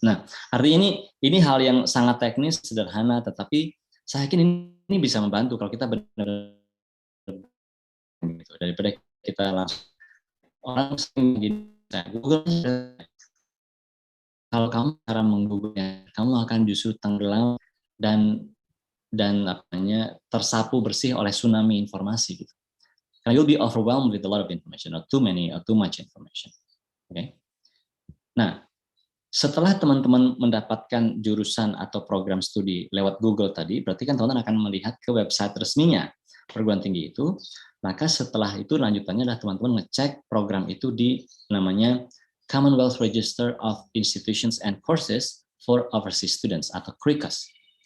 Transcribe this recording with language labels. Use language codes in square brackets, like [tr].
[id] Nah, artinya ini hal yang sangat teknis, sederhana, tetapi saya yakin ini bisa membantu kalau kita benar-benar daripada kita langsung orang sering begini, Google kalau kamu cara menggoogle-nya, kamu akan justru tenggelam dan apa namanya tersapu bersih oleh tsunami informasi gitu. Karena [en] you'll be overwhelmed with a lot of information or too many or too much information. Oke. Okay? [id] Nah, setelah teman-teman mendapatkan jurusan atau program studi lewat Google tadi, berarti kan teman-teman akan melihat ke website resminya perguruan tinggi itu. Maka setelah itu lanjutannya adalah teman-teman ngecek program itu di namanya Commonwealth Register of Institutions and Courses for Overseas Students atau CRICOS.